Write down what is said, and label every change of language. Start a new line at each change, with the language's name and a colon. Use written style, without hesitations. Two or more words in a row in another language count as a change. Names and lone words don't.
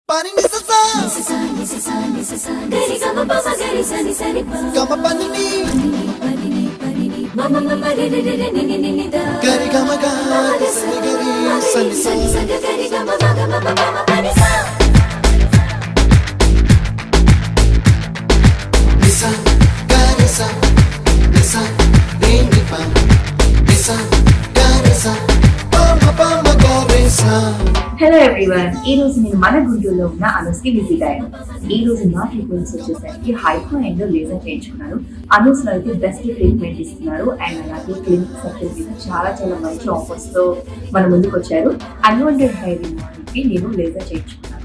English: Pani ni sa gari ga ma pa ma gari sa ni pa ga ma pa ni ma ma ma ma re re re re ni da gari ga ma ga sa ni gari sa ni gari ga ma ga ma pa ma pa ni sa gari sa re ni pa gari sa pa ma gari sa. Hello everyone,
Telugu: ఈ రోజు నేను మన గుంటూరులో ఉన్న అనూస్కి విజిట్ అయ్యాను. ఈ రోజు నా ట్రీట్మెంట్స్ వచ్చేసరికి
English: hypo and laser
Telugu: చేయించుకున్నాను. అనూస్ లో అయితే
English: best treatment
Telugu: ఇస్తున్నారు అండ్ అలాగే
English: clinic sector
Telugu: మీద చాలా చాలా మంచి ఆఫర్స్ తో మన ముందుకు వచ్చారు.
English: unwanted hair
Telugu: రిమూవల్కి నేను లేజర్ చేయించుకున్నాను.